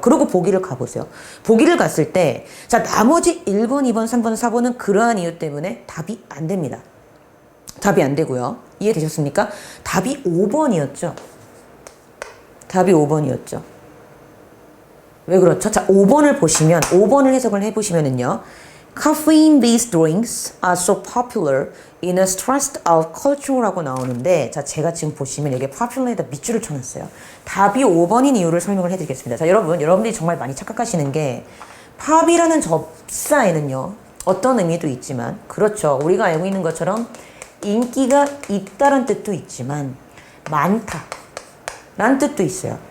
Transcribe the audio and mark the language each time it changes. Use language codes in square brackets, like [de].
[ko] 그리고 보기를 가보세요. 보기를 갔을 때 자 나머지 1번, 2번, 3번, 4번은 그러한 이유 때문에 답이 안 됩니다. 답이 안 되고요. 이해되셨습니까? 답이 5번이었죠. 답이 5번이었죠. 왜 그렇죠? 자 5번을 보시면 5번을 해석을 해보시면은요. [en] Caffeine-based drinks are so popular in a stressed out culture [ko] 라고 나오는데 자 제가 지금 보시면 여기에 popular에다 밑줄을 쳐놨어요. 답이 5번인 이유를 설명을 해드리겠습니다. 자 여러분들이 정말 많이 착각하시는 게 pop이라는 접사에는요. 어떤 의미도 있지만 그렇죠. 우리가 알고 있는 것처럼 인기가 있다는 뜻도 있지만 많다라는 뜻도 있어요.